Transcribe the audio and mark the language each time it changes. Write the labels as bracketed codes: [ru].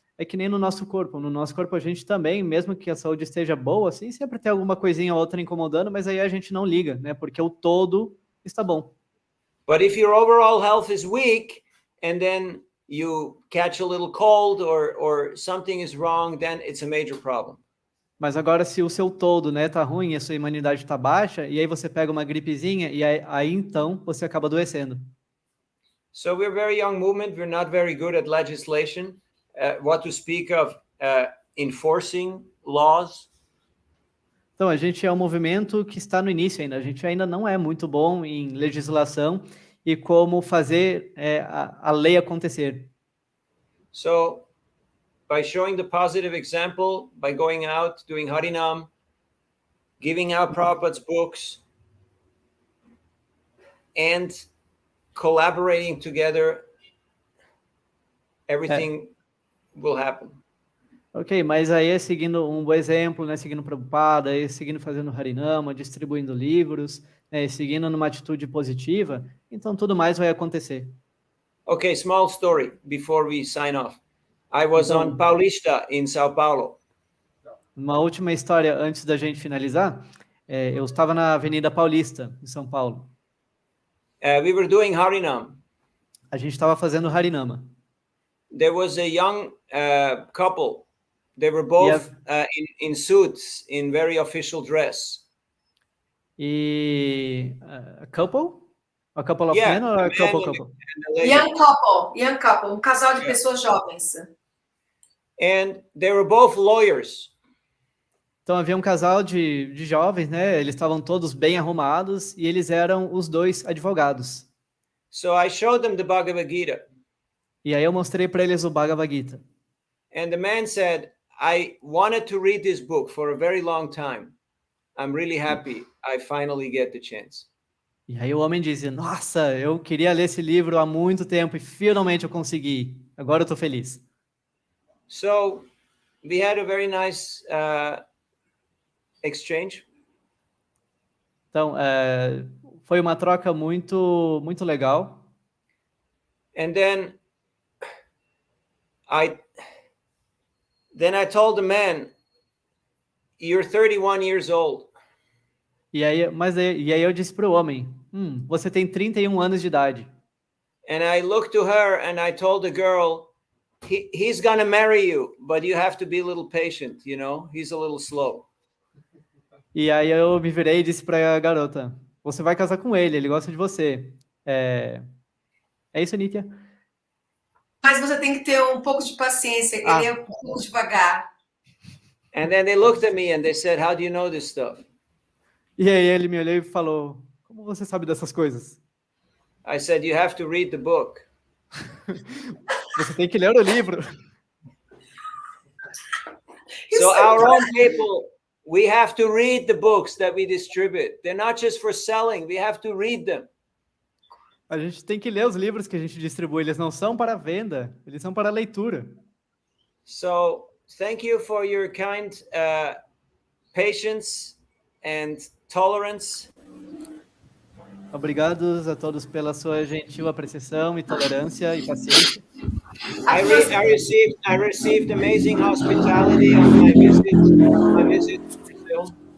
[pt] É que nem no nosso corpo. No nosso corpo a gente também, mesmo que a saúde esteja boa, assim, sempre tem alguma coisinha ou outra incomodando, mas aí a gente não liga, né? Porque o todo está bom. [en] But if your overall health is weak and then you catch a little cold or something is wrong, then it's a major problem. [pt] Mas agora, se o seu todo, né, tá ruim, a sua imunidade tá baixa, e aí você pega uma gripezinha, e aí então você acaba adoecendo. [en] So we're a very young movement. We're not very good at legislation. What to speak of enforcing laws. [pt] Então, a gente é um movimento que está no início ainda. A gente ainda não é muito bom em legislação e como fazer a lei acontecer. [en] So, by showing the positive example, by going out, doing Harinam, giving out Prabhupada's books, and collaborating together, everything will happen. [pt] Ok, mas aí é seguindo um bom exemplo, né? Seguindo Prabhupada, seguindo fazendo Harinama, distribuindo livros, né? Seguindo numa atitude positiva, então tudo mais vai acontecer. [en] Okay, small story before we sign off. I was on Paulista in São Paulo. [pt] Uma última história antes da gente finalizar. Eu estava na Avenida Paulista, em São Paulo. [en] We were doing Harinam. [pt] A gente estava fazendo Harinama. [en] There was a young couple. They were both in suits, in very official dress. [pt] E a couple? [en] A couple of men or a couple? Young couple, [pt] um casal de pessoas jovens. [en] And they were both lawyers. [pt] Então havia um casal de jovens, né? Eles estavam todos bem arrumados e eles eram os dois advogados. [en] So I showed them the Bhagavad Gita. [pt] E aí eu mostrei para eles o Bhagavad Gita. [en] And the man said, I wanted to read this book for a very long time. I'm really happy I finally get the chance. [pt] E aí o homem dizia, nossa, eu queria ler esse livro há muito tempo e finalmente eu consegui. Agora eu estou feliz. [en] So we had a very nice exchange. [pt] Então, foi uma troca muito legal. [en] And then I told the man, you're 31 years old. [pt] E aí eu disse para o homem, você tem 31 anos de idade. [en] And I looked to her and I told the girl, he's gonna marry you, but you have to be a little patient, he's a little slow. [pt] E aí eu me virei e disse para a garota, você vai casar com ele gosta de você. É isso, Nitya? Mas você tem que ter um pouco de paciência. Ele é um pouco devagar. [en] And then they looked at me and they said, "How do you know this stuff?" [pt] E aí ele me olhou e falou, como você sabe dessas coisas? [en] I said, "You have to read the book." [pt] Você tem que ler o livro. [en] So our own people, we have to read the books that we distribute. They're not just for selling. We have to read them. [pt] A gente tem que ler os livros que a gente distribui. Eles não são para venda, eles são para leitura. [en] So thank you for your kind patience and tolerance. [pt] Obrigados a todos pela sua gentil apreciação e tolerância e paciência. [en] I received amazing hospitality on my visit to Brazil.